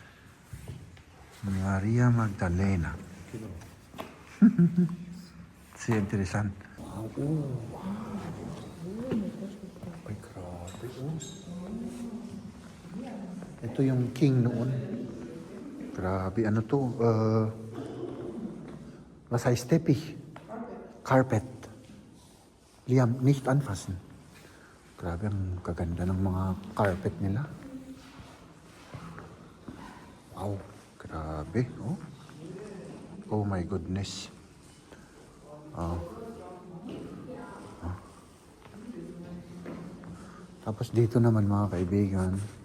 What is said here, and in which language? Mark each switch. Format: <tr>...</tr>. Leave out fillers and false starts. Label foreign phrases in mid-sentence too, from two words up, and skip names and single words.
<es>Maria Magdalena. Sí, interesante.</es> <tl>Ay, grabe. Ito yung king noon. Grabe, ano to?</tl> <de>Was heißt Teppich? Carpet. Liam, nicht anfassen.</de> <tl>Grabe, ang kaganda ng mga carpet nila. Wow, grabe.</tl> <en>Oh my goodness.</en> <tl>Tapos dito naman mga kaibigan.</tl>